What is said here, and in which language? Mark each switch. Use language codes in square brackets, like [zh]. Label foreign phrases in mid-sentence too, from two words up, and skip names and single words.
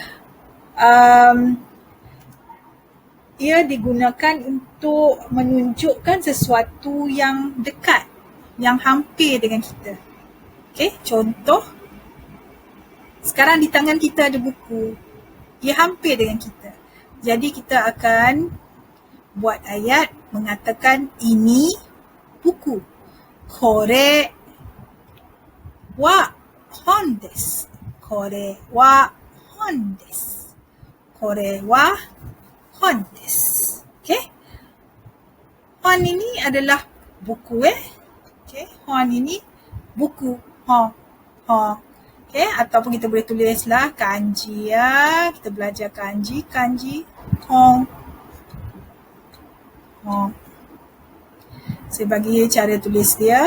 [ms] Ia digunakan untuk menunjukkan sesuatu yang dekat, yang hampir dengan kita. Okey, contoh, sekarang di tangan kita ada buku. Ia hampir dengan kita. Jadi kita akan buat ayat mengatakan ini buku. [ja] これは本です. これは本です。これは本です. [ms] Okey. Hon ini adalah buku Okey, hon ini buku. Okey, ataupun kita boleh tulislah kanji kita belajar kanji hon. Saya bagi cara tulis dia.